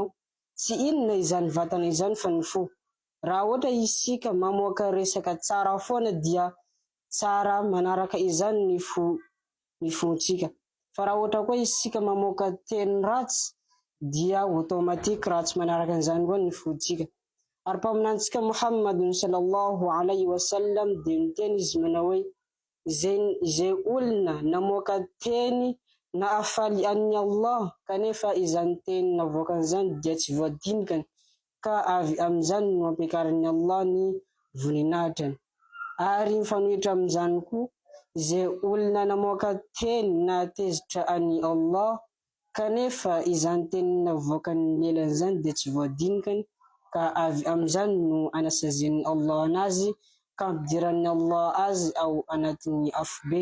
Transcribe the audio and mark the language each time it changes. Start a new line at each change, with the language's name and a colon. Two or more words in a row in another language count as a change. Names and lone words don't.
Malagasy: Tsy inona izany vatana izany fa ny fo. Raha ohatra isika mamoaka resaka tsara foana dia tsara manaraka izany ny fontsika. Fa raha ohatra koa isika mamoaka teny ratsy dia automatique ratsy manaraka an'izany koa ny fontsika. Ary paminantsika Muhammadun
Arabic: صلى الله عليه وسلم
Malagasy: dia niteny izy manao hoe: izay olona namoaka teny na afaly an'i Allah kanefa izany teny navoakany izany dia tsy voadinikany, ka avy amin'izany no ampiakarin'i Allah ny voninahitrany. Ary mifanohitra amin'izany koa izay olona namoaka teny na tezitra an'i Allah kanefa izany teny navoakany lelany izany dia tsy voadinikany, ka avy amin'izany no anasazian'i Allah anazy ka ampidiran'i Allah azy ao anatin'ny afobe.